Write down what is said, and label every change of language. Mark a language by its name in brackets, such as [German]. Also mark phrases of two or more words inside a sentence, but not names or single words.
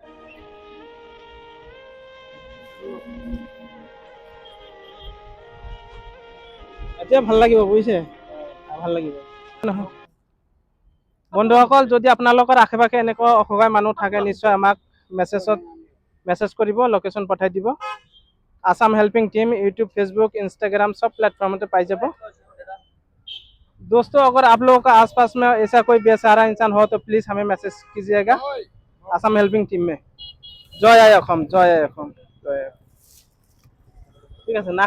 [Assamese] এতিয়া ভাল লাগিব বুজিছে ভাল লাগিব নহয় বন্ধুসকল যদি আপোনালোকৰ আশে পাশে এনেকুৱা অসহায় মানুহ থাকে নিশ্চয় আমাক মেছেজ কৰিব লোকেশ্যন পঠাই দিব আসাম হেল্পিং [Hindi] टीम यूट्यूब फेसबुक इंस्टाग्राम सब प्लेटफॉर्म पे पाई जाबो दोस्तों अगर आप लोगों का आसपास में ऐसा कोई बेसहारा इंसान हो तो प्लीज हमें मैसेज कीजिएगा आसाम हेल्पिंग टीम में जय आय [Assamese] অসম ঠিক আছে না